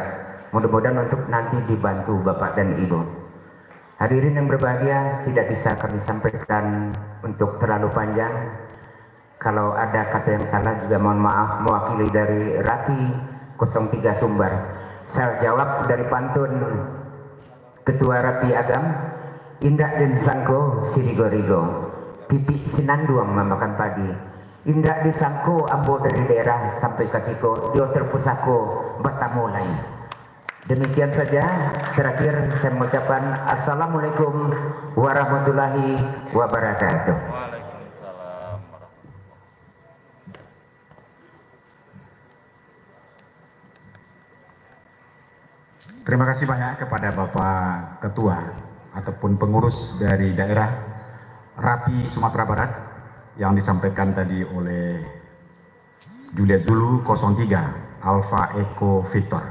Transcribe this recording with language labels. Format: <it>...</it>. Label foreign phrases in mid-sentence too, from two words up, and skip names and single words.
<id>Mudah-mudahan untuk nanti dibantu Bapak dan Ibu. Hadirin yang berbahagia, tidak bisa kami sampaikan untuk terlalu panjang. Kalau ada kata yang salah juga mohon maaf, mewakili dari Rapi 03 Sumbar. Saya jawab dari pantun Ketua Rapi Agam,</id> <min>Indak den sangko sirigo-rigo, pipi sinanduang memakan padi. Indak disangko ambo dari daerah sampai kasiko, dio terpusako batamulai.</min> <id>Demikian saja, terakhir saya mengucapkan</id> <ar>السلام عليكم ورحمة الله وبركاته. وعليكم السلام ورحمة الله.</ar> <id>Terima kasih banyak kepada Bapak Ketua ataupun pengurus dari daerah Rapi Sumatera Barat yang disampaikan tadi oleh Juliet Zulu 03 Alfa Eko Victor.</id>